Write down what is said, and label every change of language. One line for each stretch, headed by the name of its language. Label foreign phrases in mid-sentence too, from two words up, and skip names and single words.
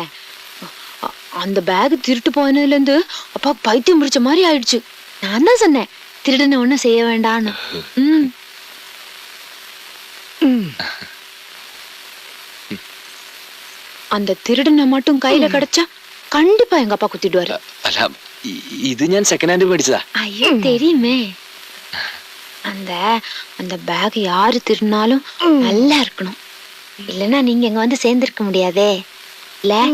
Tamil: அந்த பேக் திருட்டு போனதுல இருந்து அப்பா பைத்தியம் பிடிச்ச மாதிரி ஆயிடுச்சு. நான் தான் சொன்னேன், திருடனை ஒண்ணும் செய்ய வேண்டான்னு. அந்த திருடனை மட்டும் கையில கிடைச்சா கண்டிப்பா எங்க அப்பா குத்திடுவாரு.
Malayalam: അല്ല, ഇത് ഞാൻ
English: second hand
Malayalam: മേടിച്ചതാ.
Tamil: ஐயோ தெரியுமே. அந்த அந்த பேக் யாரு திருடினாலும் நல்லா இருக்கணும். இல்லைன்னா நீங்க இங்க வந்து சேர்ந்திருக்க முடியாதே இல்ல